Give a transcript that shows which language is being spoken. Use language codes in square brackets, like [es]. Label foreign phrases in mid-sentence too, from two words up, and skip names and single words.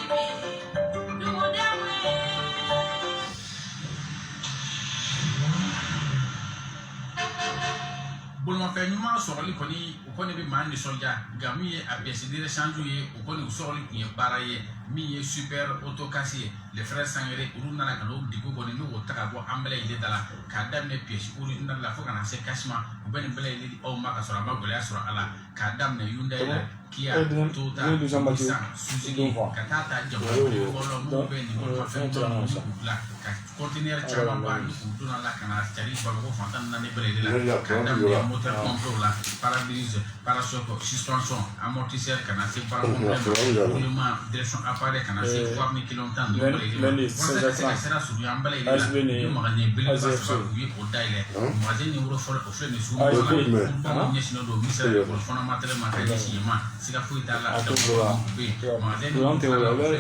[bm] Bolimafɛn ɲuman sɔrɔli kɔni o kɔni bɛ maa nisɔndiya nka min ye a [fr] pièce de rechange [bm] ye o kɔni o sɔrɔli tun ye baara ye min ye [fr] super autocasse [bm] ye les frères Sangare olu nana ka n'o digo kɔni n'o ta ka bɔ an bɛɛ lajɛlen da la k'a daminɛ [fr] pièce originale [bm] la fo ka na se cash ma u bɛ nin bɛɛ lajɛlen di aw ma ka sɔrɔ a ma gɛlɛya sɔrɔ a la k'a daminɛ Hyundai la Kia, Toyota, Nissan, Suzuki ka taa ta jamana fɔlɔ n'u bɛ nin bolimafɛn dɔrɔn la ka conteneur caman ba ni k'u donna la ka na cari Bamakɔ fantan naani bɛɛ lajɛlen la k'a daminɛ [fr] moteur pompe [bm] la [fr] pare-brise pare-choc suspension [bm] amortisseur ka na se bara [fr] roulement direction appareil [bm] ka na se voie ni kilomètre 10 bɛɛ lajɛlen walasa ka se ka sira surunya an bɛɛ lajɛlen la ni magasin belebeleba saba u ye o dayɛlɛ [fr] magasin numéro [bm] fɔlɔ o filɛ nin sugu la bamanw ɲɛsinnen don [fr] ministère de l'école fondamentale [bm] ma ka ɲɛsin yen ma siga foyi t'a la bɛ yen [fr] magasin numéro [bm] fɔlɔ o filɛ